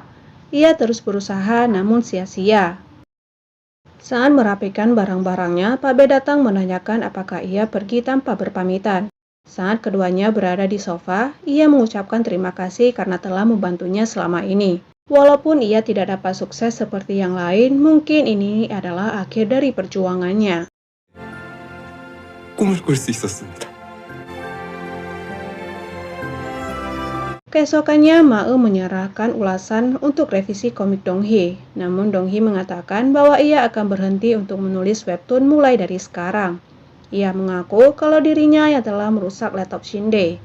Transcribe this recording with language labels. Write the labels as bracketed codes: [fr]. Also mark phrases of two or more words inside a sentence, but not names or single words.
[id] Ia terus berusaha namun sia-sia. Saat merapikan barang-barangnya, Pak Baek datang menanyakan apakah ia pergi tanpa berpamitan. Saat keduanya berada di sofa, ia mengucapkan terima kasih karena telah membantunya selama ini. Walaupun ia tidak dapat sukses seperti yang lain, mungkin ini adalah akhir dari perjuangannya. [ko] 꿈을 꿀 수 있었습니다. [id] Keesokannya, Ma-eum menyerahkan ulasan untuk revisi komik Dong-hee. Namun Dong-hee mengatakan bahwa ia akan berhenti untuk menulis webtoon mulai dari sekarang. Ia mengaku kalau dirinya yang telah merusak laptop Shinde.